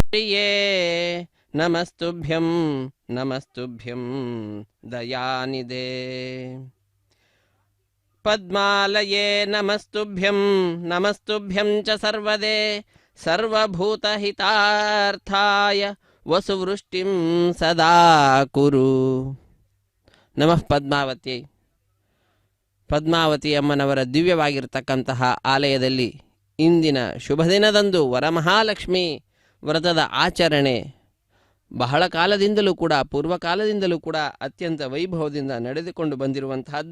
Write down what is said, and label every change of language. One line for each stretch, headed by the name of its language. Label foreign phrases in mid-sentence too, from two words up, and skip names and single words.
Sanskrit: నమస్తుభ్యం నమస్తుభ్యం దయానిదే పద్మాలయే నమస్తుభ్యం నమస్తుభ్యం చ సర్వదే సర్వభూతహితార్థాయ వసువృష్టిం సదా కురు. ನಮಃ ಪದ್ಮಾವತಿ.
Kannada: ಪದ್ಮಾವತಿ ಅಮ್ಮನವರ ದಿವ್ಯವಾಗಿರತಕ್ಕಂತಹ ಆಲಯದಲ್ಲಿ ಇಂದಿನ ಶುಭ ದಿನದಂದು ವರಮಹಾಲಕ್ಷ್ಮಿ ವ್ರತದ ಆಚರಣೆ ಬಹಳ ಕಾಲದಿಂದಲೂ ಕೂಡ, ಪೂರ್ವಕಾಲದಿಂದಲೂ ಕೂಡ ಅತ್ಯಂತ ವೈಭವದಿಂದ ನಡೆದುಕೊಂಡು ಬಂದಿರುವಂತಹದ್ದು.